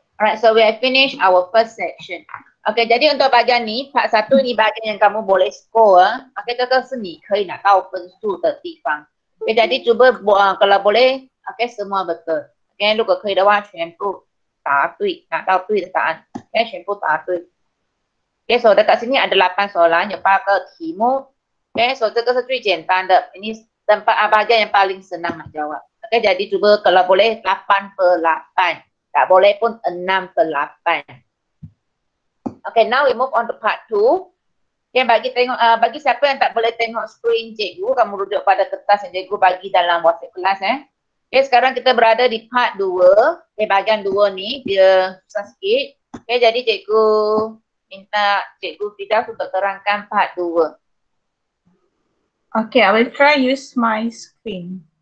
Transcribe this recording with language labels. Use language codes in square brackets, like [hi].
[en] Alright, so we have finished our first section. [ms] Okay, jadi untuk bahagian ni, part 1 ni bahagian yang kamu boleh score. [zh] Okay, 这个是你可以拿到分数的地方。 [ms] Okay, jadi cuba kalau boleh, okay, semua betul. [zh] Okay, 如果可以的话，全部答对，拿到对的答案。 Okay, 全部答对。 [ms] Okay, so dekat sini ada 8 soalan, [zh] 有8个题目。 Okay, so 这个是最简单的。 [ms] Ini tempat bahagian yang paling senang nak jawab. Okay, jadi cuba kalau boleh 8/8. Tak boleh pun 6/8. [en] Okay, now we move on to part 2. [ms] Okay, bagi siapa yang tak boleh tengok screen cikgu, kamu rujuk pada kertas yang cikgu bagi dalam WhatsApp kelas. Okay, sekarang kita berada di part 2. Okay, bahagian 2 ni dia susah sikit. Okay, jadi cikgu minta cikgu Fidas untuk terangkan part 2. [en] Okay, I will try use my screen.